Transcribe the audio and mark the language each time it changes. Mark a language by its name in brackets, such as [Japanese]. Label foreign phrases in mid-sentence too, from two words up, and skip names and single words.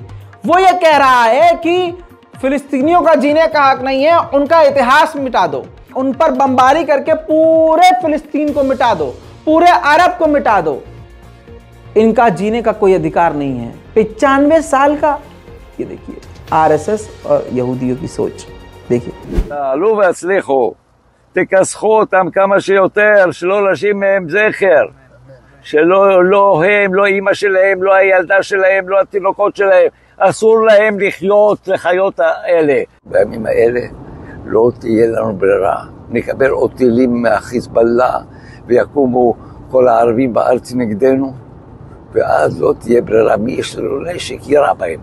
[Hindi] वो ये कह रहा है कि फिलिस्तीनियों का जीने का हक नहीं है, उनका इतिहास मिटा दो, उन पर बमबारी करके पूरे फिलिस्तीन को मिटा दो, पूरे अरब को मिटा दो, इनका जीने का कोई अधिकार नहीं है। 95 साल का, ये देखिए आरएसएस और यहूदियों की सोच देखिए। [Hebrew] תעלו והצליחו, תכסחו אותם כמה שיותר, שלא להשאיר מהם זכר, שלא הם, לא אמא שלהם, לא הילדה שלהם, לא התינוקות שלהם, אסור להם לחיות האלה. בימים האלה לא תהיה לנו ברירה, נקבל עוד טילים מהחיזבאללה ויקומו כל הערבים בארץ נגדנו, ואז לא תהיה ברירה, מי יש לו נשק יירה בהם.